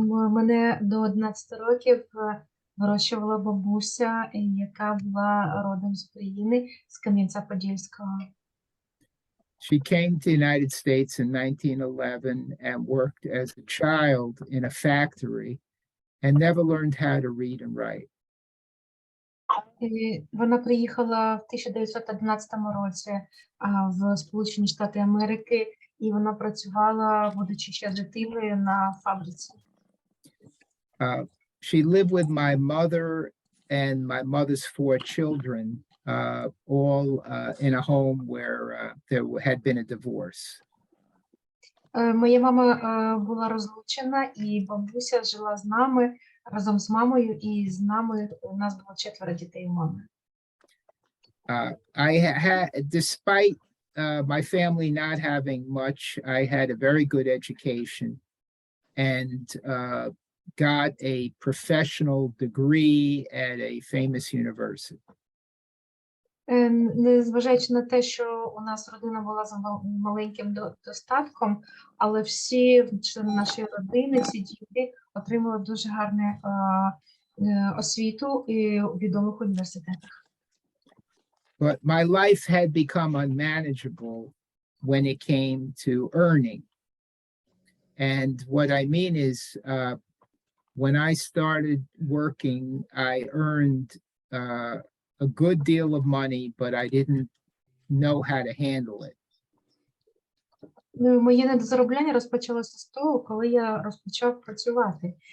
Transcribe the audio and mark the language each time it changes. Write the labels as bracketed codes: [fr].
[uk] Мене до 11 років вирощувала бабуся, яка була родом з України, з Кам'янця-Подільського. [en] She came to the United States in 1911 and worked as a child in a factory and never learned how to read and write. [uk] Вона приїхала в 1911 році в Сполучені Штати Америки, і вона працювала, будучи ще дитиною, на фабриці. [en] She lived with my mother and my mother's 4 children, all in a home where there had been a divorce. [uk] Моя мама була розлучена, і бабуся жила з нами, разом з мамою, і з нами у нас було 4 дітей у мами. [en] I had, despite my family not having much, I had a very good education and got a professional degree at a famous university. [uk] Незважаючи на те, що у нас родина була з маленьким достатком, але всі члени нашої родини, всі діти отримали дуже гарну освіту у відомих університетах. [en] But my life had become unmanageable when it came to earning. And what I mean is, when I started working, I earned a good deal of money, but I didn't know how to handle it. [uk] Моє недозаробляння розпочалося з того, коли я розпочав працювати.